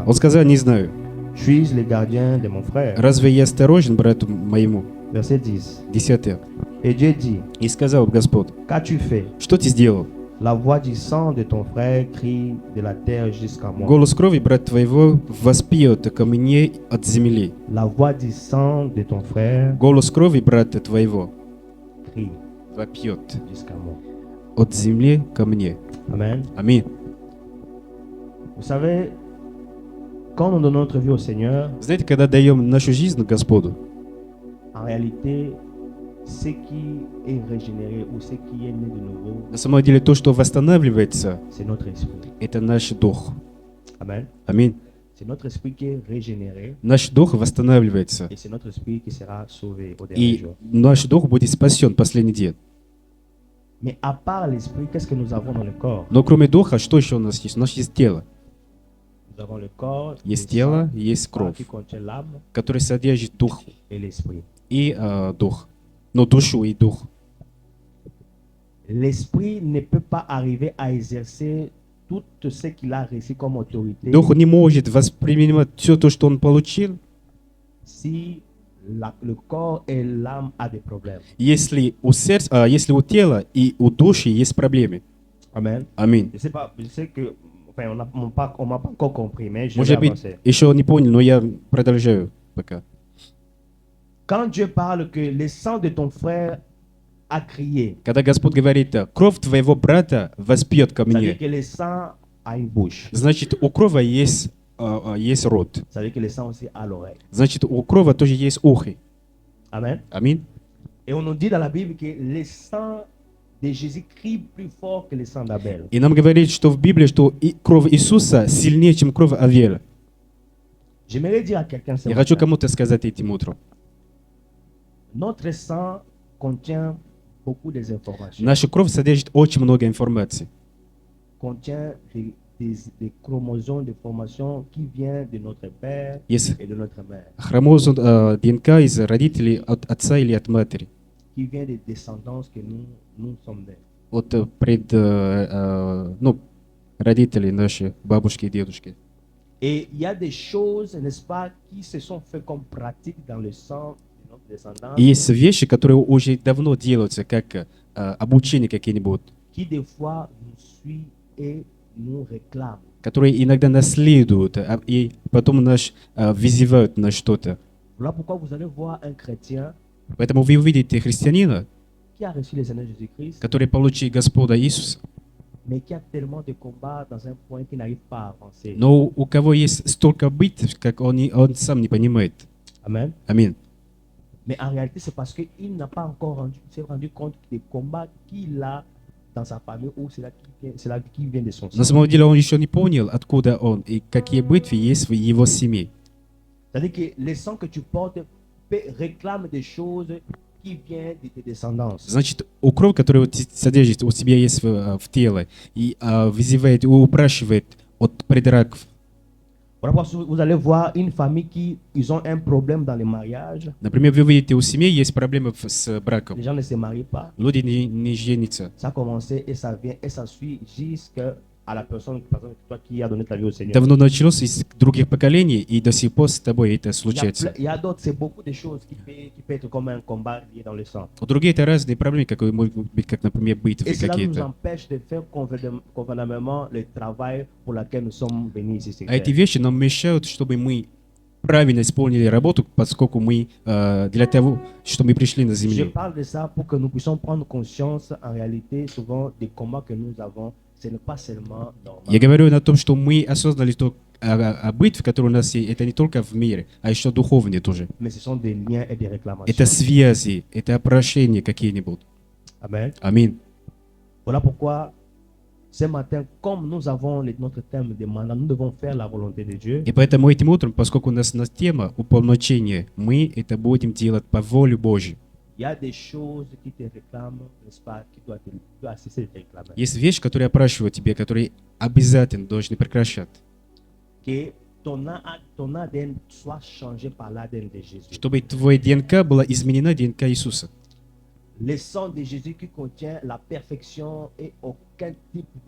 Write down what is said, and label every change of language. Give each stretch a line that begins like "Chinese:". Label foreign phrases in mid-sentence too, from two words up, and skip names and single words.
Russian: Он сказал, не знаю.
French: Suis-je le gardien de mon frère?
Russian: Разве я осторожен брату моему?
French: Verset 10. 10. Et Dieu dit,
Russian: И сказал Господь,
French: qu'as-tu fait?
Russian: что ты сделал?
French: La voix du sang de ton frère crie de la terre jusqu'à moi.
Russian: Голос крови брат твоего воспьет ко мне от земли.
French: La voix du sang de ton frère
Russian: Голос крови брата твоего
French: crie
Russian: вопьет
French: jusqu'à moi.
Russian: от земли ко мне.
French: Amen.
Russian: Аминь.
French: Vous savez, quand nous donnons notre vie au Seigneur,
Russian: Знаете, когда даем нашу жизнь Господу,
French: en réalité, ce qui est régénéré ou ce qui est né de nouveau,
Russian: на самом деле то, что восстанавливается,
French: c'est notre esprit.
Russian: это наш дух.
French: Amen.
Russian: Аминь.
French: C'est notre esprit qui est régénéré
Russian: Наш дух восстанавливается,
French: et c'est notre esprit qui sera sauvé au dernier
Russian: и
French: jour.
Russian: наш дух будет спасен в последний день.
French: Mais à part l'esprit, qu'est-ce que nous avons dans le corps?
Russian: Но кроме духа, что еще у нас есть? У нас есть тело.
French: Nous avons le corps,
Russian: Есть
French: le
Russian: тело,
French: sang,
Russian: есть кровь,
French: qui contient l'âme
Russian: который содержит дух
French: et l'esprit.
Russian: и дух. Ну, душу и дух.
French: L'esprit ne peut pas arriver à exercer tout ce qu'il a reçu comme autorité
Russian: Дух не может воспринимать все то, что он получил,
French: si le corps et l'âme a des problèmes.
Russian: если у сердца, если у тела и у души есть проблемы.
French: Amen.
Russian: Аминь.
French: Je sais pas, je sais que enfin, on m'a pas encore compris, mais je vais
Russian: Может быть,
French: avancer.
Russian: еще не понял, но я продолжаю пока.
French: Quand Dieu parle que le sang de ton frère a crié,
Russian: Когда Господь говорит, кровь твоего брата воспьет ко
French: ça veut dire
Russian: мне,
French: que le sang a une bouche.
Russian: значит, у крови есть рот.
French: Ça veut dire que le sang aussi a l'oreille.
Russian: Значит, у крови тоже есть ухо.
French: Amen.
Russian: Аминь.
French: Et on nous dit dans la Bible que le sang de Jésus crie plus fort que le sang d'Abel.
Russian: И нам говорит, что в Библии, что кровь Иисуса сильнее, чем кровь Авеля.
French: J'aimerais dire à quelqu'un ce
Russian: Я хочу
French: matin,
Russian: кому-то сказать этим утром.
French: notre sang contient beaucoup des informations.
Russian: Наша кровь содержит очень много информации.
French: Contient des chromosomes de formation qui viennent de notre père
Russian: Есть
French: et de notre mère,
Russian: хромозом ДНК из родителей, от отца или от матери.
French: qui vient des descendances que nous sommes nés.
Russian: От ну, родителей наши, бабушки и дедушки.
French: Et il y a des choses, n'est-ce pas, qui se sont faites comme pratique dans le sang de notre descendance,
Russian: И есть вещи, которые уже давно делаются, как обучение какие-нибудь,
French: qui des fois nous suit et nous réclame.
Russian: которые иногда наследуют, и потом нас вызывают на что-то.
French: Voilà pourquoi vous allez voir un chrétien
Russian: Поэтому вы увидите христианина,
French: qui a reçu le Seigneur Jésus-Christ,
Russian: который получил Господа Иисуса,
French: mais qui a tellement de combats dans un point qu'il n'arrive pas à avancer.
Russian: но у кого есть столько битв, как он сам не понимает.
French: Amen.
Russian: Аминь.
French: Mais en réalité, c'est parce qu'il n'a pas encore s'est rendu compte des combats qu'il a dans sa famille ou c'est là qui vient de son
Russian: На
French: sang.
Russian: самом деле он еще не понял, откуда он и какие битвы есть в его семье.
French: C'est-à-dire que le sang que tu portes réclame des choses qui viennent de tes descendances.
Russian: Значит, у кровь, которая содержит у тебя есть в теле, и вызывает, упрашивает от предраков.
French: Voilà pourquoi vous allez voir une famille qui ils ont un problème dans les mariages.
Russian: Например, вы видите, у семьи есть проблемы с браком.
French: Les gens ne se marient pas.
Russian: Люди не женятся.
French: Ça a commencé et ça vient et ça suit jusqu'à la personne, par exemple, toi qui a donné ta vie au Seigneur.
Russian: Давно началось из других поколений, и до сих пор с тобой это случается.
French: Il y a d'autres, c'est beaucoup de choses qui peut être comme un combat lié dans le sang.
Russian: У других это разные проблемы, как могут быть, как, например, битвы
French: Et cela nous
Russian: какие-то.
French: empêche de faire convenablement le travail pour lequel nous sommes venus ici. sur
Russian: А эти
French: terre.
Russian: вещи нам мешают, чтобы мы правильно исполнили работу, поскольку мы для того, что мы пришли на
French: Je
Russian: землю.
French: parle de ça pour que nous puissions prendre conscience en réalité souvent des combats que nous avons. Ce n'est pas seulement normal.
Russian: Я говорю о том, что мы осознали, что битвы, которые у нас есть, это не только в мире, а еще духовные тоже.
French: Mais ce sont des liens et des réclamations.
Russian: Это связи, это прошения какие-нибудь.
French: Amen.
Russian: Аминь.
French: Voilà pourquoi ce matin, comme nous avons notre thème de mandat, nous devons faire la volonté de Dieu.
Russian: И поэтому этим утром, поскольку у нас тема уполномочения, мы это будем делать по воле Божьей.
French: Il y a des choses qui te réclament, n'est-ce pas, qui doivent cesser de te réclamer.
Russian: Есть вещи, которые опрашивают тебе, которые обязательно должны прекращать,
French: Que ton ADN soit changé par l'ADN de Jésus.
Russian: чтобы твоя ДНК была изменена ДНК Иисуса.
French: Le sang de Jésus qui contient la perfection et aucun type de